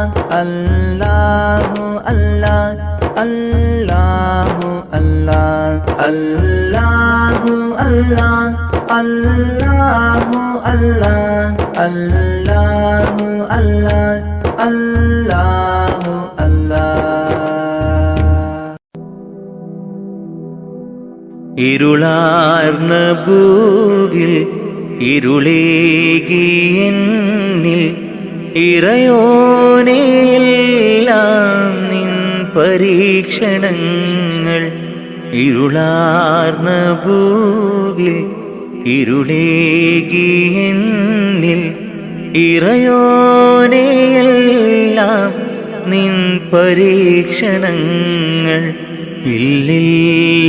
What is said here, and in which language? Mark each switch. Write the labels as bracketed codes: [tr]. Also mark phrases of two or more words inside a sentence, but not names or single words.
[ar] الله الله الله الله الله الله الله الله الله الله الله [ml] الله ഇരുളാർന്ന ഭൂവിൽ ഇരുളേകിയെന്നിൽ ഇറയോനെയെല്ലാം പരീക്ഷണങ്ങൾ ഇരുളാർന്ന ഭൂവിൽ ഇരുളേകിയെന്നിൽ ഇറയോനെയെല്ലാം നിൻ പരീക്ഷണങ്ങൾ ഇല്ലില്ല